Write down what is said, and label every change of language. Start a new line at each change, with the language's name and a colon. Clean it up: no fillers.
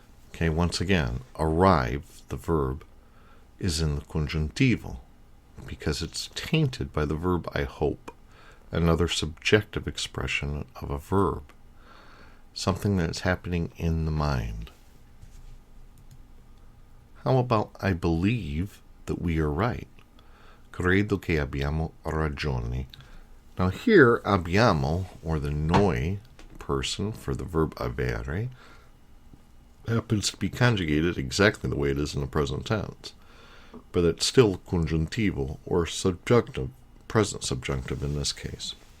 English: Okay, once again, arrive, the verb, is in the congiuntivo because it's tainted by the verb I hope, another subjective expression of a verb, something that's happening in the mind. How about I believe that we are right?
Italian: Credo che abbiamo ragione.
English: Now here, abbiamo, or the noi person for the verb avere, happens to be conjugated exactly the way it is in the present tense, but it's still congiuntivo, or subjunctive, present subjunctive in this case.